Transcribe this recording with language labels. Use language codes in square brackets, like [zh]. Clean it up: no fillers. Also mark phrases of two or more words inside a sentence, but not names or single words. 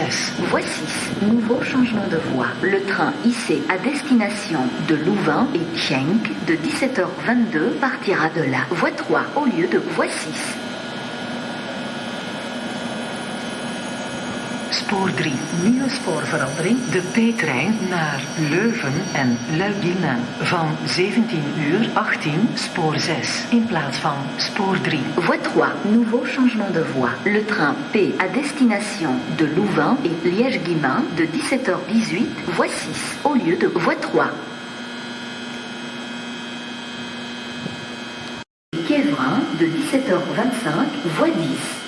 [fr] Voie 6, nouveau changement de voie. Le train IC à destination de Louvain et Genk de 17h22 partira de la voie 3 au lieu de voie 6. [nl] Spoor 3, nieuwe spoorverandering. De P-trein naar Leuven en Luik-Diemen van 17h18, spoor 6 in plaats van spoor 3. [fr] Voie 3, nouveau changement de voie. Le train P à destination de Louvain et Liège-Guillemins de 17h18, voie 6 au lieu de voie 3. Quévrin de 17h25, voie 10.